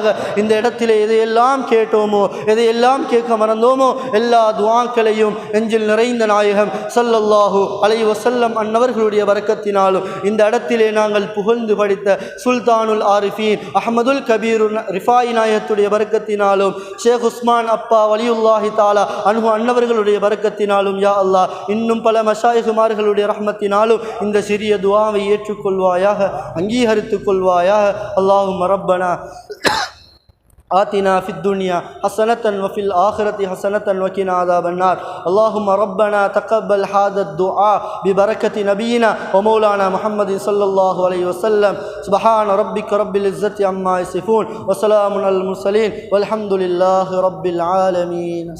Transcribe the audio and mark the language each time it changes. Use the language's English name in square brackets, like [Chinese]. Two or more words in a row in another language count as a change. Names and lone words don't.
[Tamil] இந்த இடத்திலே எதையெல்லாம் கேட்டோமோ, எதையெல்லாம் கேட்க மறந்தோமோ எல்லா துஆக்களையும் நெஞ்சில் நிறைந்த நாயகம் [Arabic] صلى الله عليه وسلم [Tamil] அன்னவர்களுடைய பரக்கத்தினாலும் இந்த இடத்திலே நாங்கள் புகழ்ந்து படித்த சுல்தானுல் ஆரிஃபீன் அஹ்மதுல் கபீர் ரிஃபாய் நாயகத்துடைய பரக்கத்தினாலும் ஷேக் உஸ்மான் அப்பா [Arabic] ولي الله تعالى عنه [Tamil] அன்னவர்களுடைய பரக்கத்தினாலும் [Arabic] يا الله [Tamil] இன்னும் பல மஷாயிகுமார்களுடைய ரஹ்மத்தினாலும் இந்த சிறிய துஆவை ஏற்றுக்கொள்வாயாக, அங்கீகரித்துக் கொள்வாயாக. [Arabic] اللهم ربنا آتنا في الدنيا حسنة وفي الآخرة حسنة وقنا عذاب النار. اللهم ربنا تقبل هذا الدعاء ببركة نبينا ومولانا محمد صلى الله عليه وسلم. سبحان ربك رب العزة عما يصفون وسلام على المرسلين والحمد لله رب العالمين.